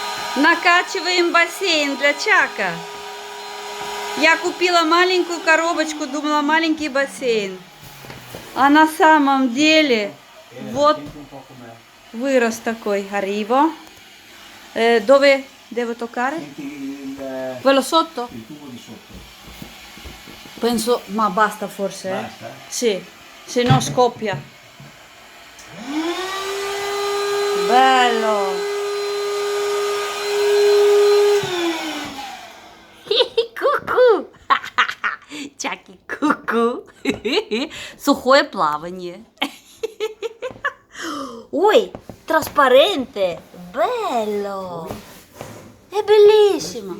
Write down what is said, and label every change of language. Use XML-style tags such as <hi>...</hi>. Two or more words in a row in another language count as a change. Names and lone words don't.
<ru>Накачиваем бассейн для Чака. Я купила маленькую коробочку, думала маленький бассейн. А на самом деле вот вырос такой.</ru> <it>Arrivo. Dove devo toccare? Quello sotto? Il tubo di sotto. Penso, ma basta forse. Basta? Sì, se no scoppia. Bello.</it> <ru>Ку-ку. Чаки, ку-ку. Сухое плавание. Ой,</ru> <it>trasparente. Bello. È bellissimo.</it>